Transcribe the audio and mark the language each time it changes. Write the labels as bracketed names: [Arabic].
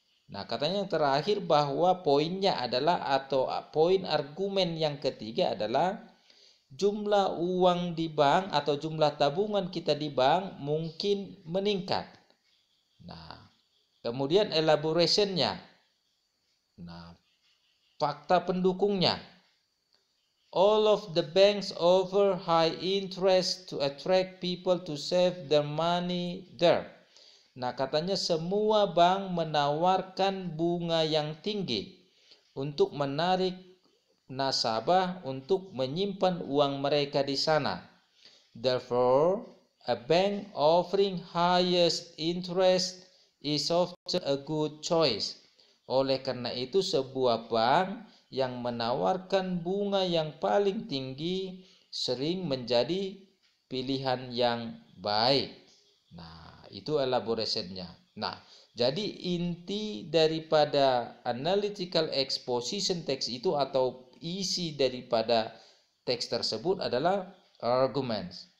[Indonesian] Nah, katanya yang terakhir bahwa poinnya adalah atau poin argumen yang ketiga adalah jumlah uang di bank atau jumlah tabungan kita di bank mungkin meningkat. Nah, kemudian elaborationnya. Nah, fakta pendukungnya. [English] All of the banks offer high interest to attract people to save their money there. [Indonesian] Nah, katanya semua bank menawarkan bunga yang tinggi untuk menarik nasabah untuk menyimpan uang mereka di sana. [English] Therefore, a bank offering highest interest is often a good choice. [Indonesian] Oleh karena itu, sebuah bank yang menawarkan bunga yang paling tinggi sering menjadi pilihan yang baik. Nah, itu elaborationnya. Nah, jadi inti daripada analytical exposition text itu atau isi daripada teks tersebut adalah arguments.